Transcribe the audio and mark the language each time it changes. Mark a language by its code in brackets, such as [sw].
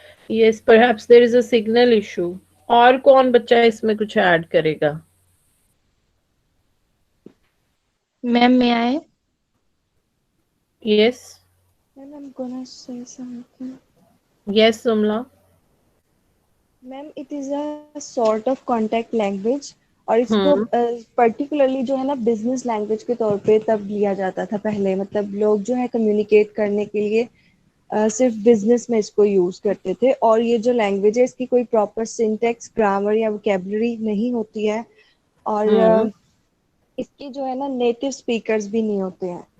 [en] Yes, perhaps there is a signal issue. [ur] اور کون بچہ اس میں کچھ ایڈ کرے گا؟ میم میں آئے. [en] Yes. Ma'am, I'm gonna say something. Yes, Sumla. Ma'am, it is a sort of contact language [ur] اور اس کو پرٹیکولرلی جو ہے نا بزنس لینگویج کے طور پہ تب لیا جاتا تھا پہلے. مطلب لوگ جو ہے کمیونیکیٹ کرنے کے لیے صرف بزنس میں اس کو یوز کرتے تھے. اور یہ جو لینگویج ہے اس کی کوئی پراپر سنٹیکس، گرامر یا ووکیبلری نہیں ہوتی ہے، اور اس کی جو ہے نا نیٹو اسپیکرز بھی نہیں ہوتے ہیں.